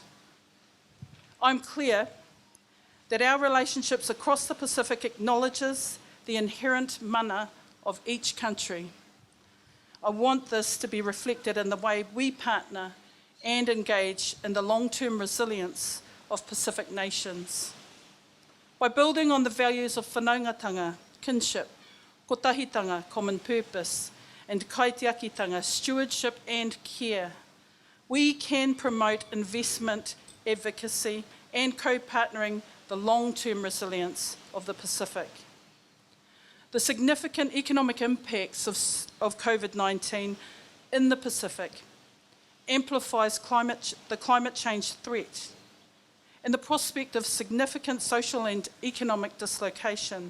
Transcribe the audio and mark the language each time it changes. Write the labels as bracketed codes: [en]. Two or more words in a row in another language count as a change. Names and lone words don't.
[en] I'm clear that our relationships across the Pacific acknowledges the inherent mana of each country. I want this to be reflected in the way we partner and engage in the long-term resilience of Pacific nations. By building on the values of whanaungatanga, kinship, kotahitanga, common purpose, and kaitiakitanga, stewardship and care, we can promote investment, advocacy, and co-partnering the long-term resilience of the Pacific. The significant economic impacts of COVID-19 in the Pacific amplifies the climate change threat and the prospect of significant social and economic dislocation.